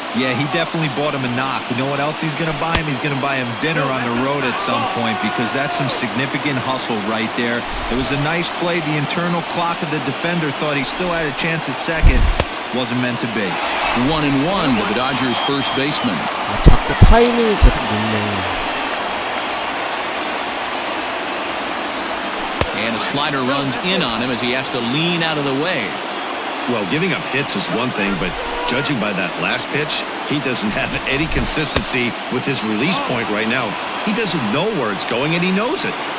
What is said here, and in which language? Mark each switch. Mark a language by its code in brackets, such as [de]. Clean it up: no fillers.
[en] Yeah, he definitely bought him a knock. You know what else he's going to buy him? He's going to buy him dinner on the road at some point, because that's some significant hustle right there. It was a nice play. The internal clock of the defender thought he still had a chance at second. Wasn't meant to be. 1-1 to the Dodgers first baseman. [ko] 아, 자꾸 타이밍이 계속 늦네. [en] And a slider runs in on him as he has to lean out of the way. Well, giving up hits is one thing, but judging by that last pitch, he doesn't have any consistency with his release point right now. He doesn't know where it's going, and he knows it.